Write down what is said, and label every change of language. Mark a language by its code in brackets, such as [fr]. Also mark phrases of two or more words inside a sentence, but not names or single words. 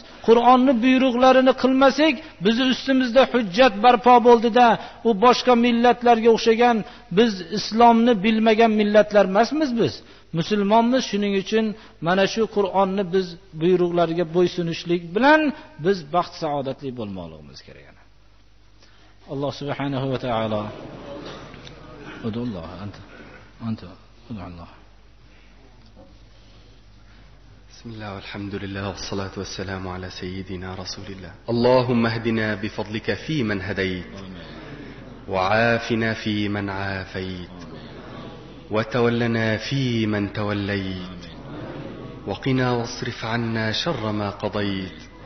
[uz] Qur'onni buyruqlarini qilmasak, bizning ustimizda hujjat barpo bo'ldida, u boshqa millatlarga o'xshagan biz islomni bilmagan millatlar emasmiz biz. Musulmonmiz, shuning uchun mana shu Qur'onni biz buyruqlariga bo'ysunishlik bilan biz baxt saodatli bo'lmoqligimiz kerak. Alloh subhanahu va taolo udulloh anta udulloh. [ar] بسم الله والحمد لله والصلاة والسلام على سيدنا رسول الله. اللهم اهدنا بفضلك فيمن هديت، وعافنا فيمن عافيت، وتولنا فيمن توليت، وقنا واصرف عنا شر ما قضيت.